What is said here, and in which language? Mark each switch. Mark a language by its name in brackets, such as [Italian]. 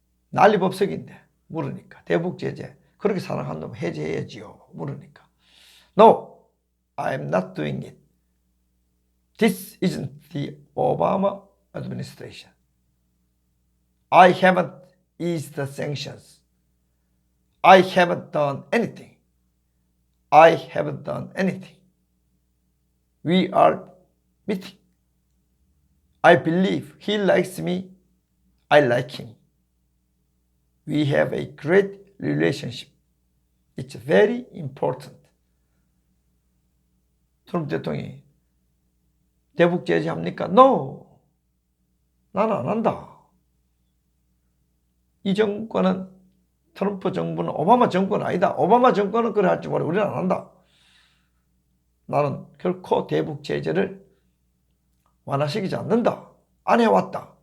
[Korean] 난리법석인데 물으니까 대북 제재 그렇게 사랑한다면 해제해야지요. 물으니까 [English] No, I am not doing it. This isn't the Obama administration. I haven't eased the sanctions. I haven't done anything. I haven't done anything. We are meeting. I believe he likes me. I like him. We have a great relationship. It's very important. [Korean] 트럼프 대통령이 대북 제재합니까? [English] No. [Korean] 나는 안 한다. 이 정권은 트럼프 정부는 오바마 정권은 아니다. 오바마 정권은 그래 할지 모르 우리는 안 한다. 나는 결코 대북 제재를 완화시키지 않는다. 안 해왔다.